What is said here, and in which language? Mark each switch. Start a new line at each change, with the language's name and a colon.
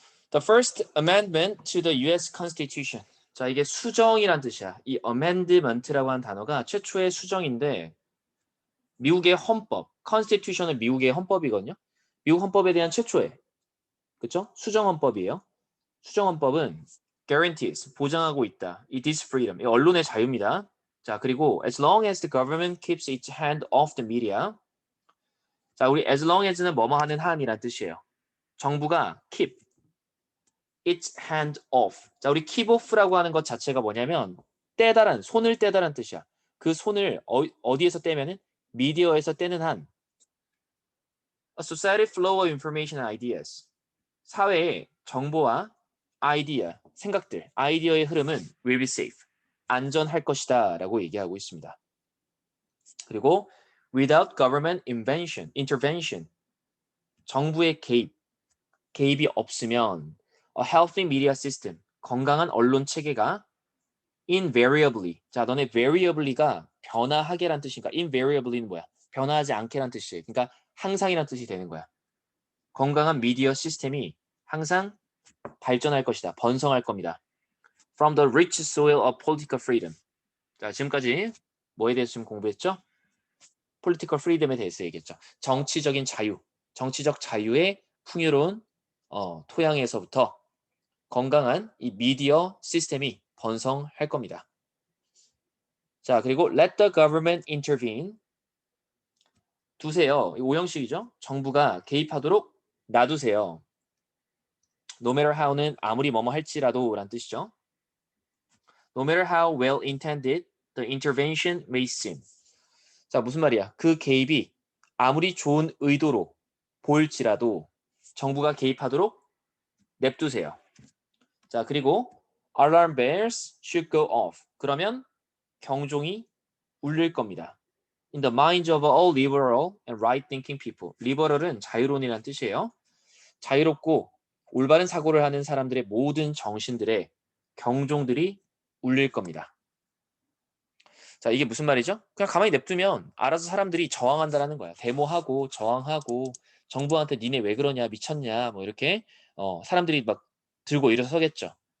English: The first amendment to the US Constitution.
Korean: 자, 이게 수정이란 뜻이야. 이 amendment라고 하는 단어가 최초의 수정인데 미국의 헌법, constitution은 미국의 헌법이거든요. 미국 헌법에 대한 최초의 그렇죠? 수정 헌법이에요. 수정 헌법은 guarantees, 보장하고 있다. 이
English: this freedom,
Korean: 이 언론의 자유입니다. 자, 그리고
English: as long as the government keeps its hand off the media.
Korean: 자, 우리 as long as는 뭐뭐 하는 한이란 뜻이에요. 정부가
English: keep its hand off.
Korean: 자, 우리 keep off라고 하는 것 자체가 뭐냐면 떼다란, 손을 떼다란 뜻이야. 그 손을 어디에서 떼면은 미디어에서 떼는 한
English: A society flow of information and ideas.
Korean: 사회의 정보와 아이디어, 생각들, 아이디어의 흐름은
English: will be safe.
Korean: 안전할 것이다 라고 얘기하고 있습니다. 그리고
English: without government intervention.
Korean: 정부의 개입이 없으면
English: a healthy media system,
Korean: 건강한 언론 체계가 invariably. 자, 너네 variably가 변화하게란 뜻이니까 invariably는 뭐야? 변화하지 않게란 뜻이에요. 그러니까 항상이란 뜻이 되는 거야. 건강한 미디어 시스템이 항상 발전할 것이다. 번성할 겁니다.
English: From the rich soil of political freedom.
Korean: 자, 지금까지 뭐에 대해서 좀 공부했죠?
English: political freedom
Korean: 에 대해서 얘기했죠. 정치적인 자유, 정치적 자유의 풍요로운 토양에서부터 건강한 이 미디어 시스템이 번성할 겁니다. 자, 그리고
English: let the government intervene.
Korean: 두세요. 이 오형식이죠. 정부가 개입하도록 놔두세요.
English: No matter how
Korean: 는 아무리 뭐뭐 할지라도 라는 뜻이죠.
English: No matter how well intended the intervention may seem.
Korean: 자, 무슨 말이야? 그 개입이 아무리 좋은 의도로 보일지라도 정부가 개입하도록 냅두세요. 자, 그리고
English: alarm bells should go off.
Korean: 그러면 경종이 울릴 겁니다.
English: In the minds of all liberal and right-thinking people.
Korean: liberal은 자유론이라는 뜻이에요. 자유롭고 올바른 사고를 하는 사람들의 모든 정신들의 경종들이 울릴 겁니다. 자, 이게 무슨 말이죠? 그냥 가만히 냅두면 알아서 사람들이 저항한다라는 거야. 데모하고 저항하고 정부한테 니네 왜 그러냐 미쳤냐 뭐 이렇게 사람들이 막 들고 일어서겠죠.